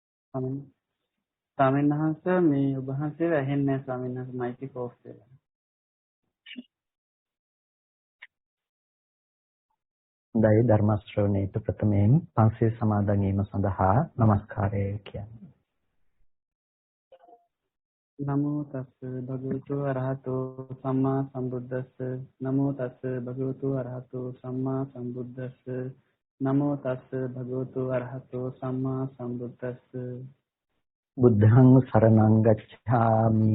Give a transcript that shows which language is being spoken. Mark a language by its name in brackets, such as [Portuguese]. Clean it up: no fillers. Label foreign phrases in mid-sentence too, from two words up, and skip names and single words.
[Sinhala] ස්වාමීන් ස්වාමීන් වහන්සේ මේ ඔබ වහන්සේ ඇහෙන්නේ නැහැ ස්වාමීන් වහන්සේ මයික් එක ඕෆ් වෙලා. හොඳයි ධර්ම ශ්‍රවණයට ප්‍රථමයෙන් පන්සිල් සමාදන් වීම සඳහා নমස්කාරය කියන්නේ. [Pali] නමෝ තස්ස භගවතු අරහතෝ සම්මා සම්බුද්දස්ස නමෝ තස්ස භගවතු අරහතෝ සම්මා සම්බුද්දස්ස නමෝ තස්ස භගවතු අරහතෝ සම්මා සම්බුද්දස්ස බුද්ධං සරණං ගච්ඡාමි